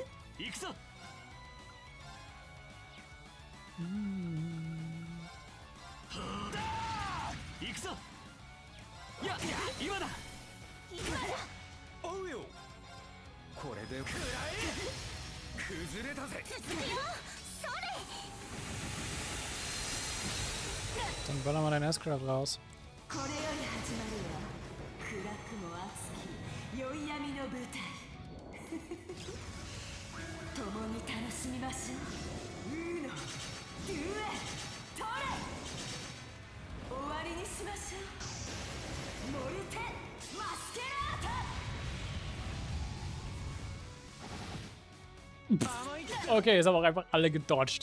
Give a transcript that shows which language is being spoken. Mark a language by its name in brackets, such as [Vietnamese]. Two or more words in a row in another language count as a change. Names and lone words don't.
[Japanese] 行くぞ。行くぞ。いや今だ。今だ。おうよ。これで崩れたぜ。続くよ。それ。 [German] Dann ballern wir deinen S-Craft raus. [Japanese] これより始まるわ。暗くも熱き宵闇の舞台。共に楽しみましょう。 [Italian] uno, due, tre. [Japanese] 終わりにしましょう。 [Italian] morte, mascherata. [Japanese] 甘いって [German] Okay, jetzt haben auch einfach alle gedodged.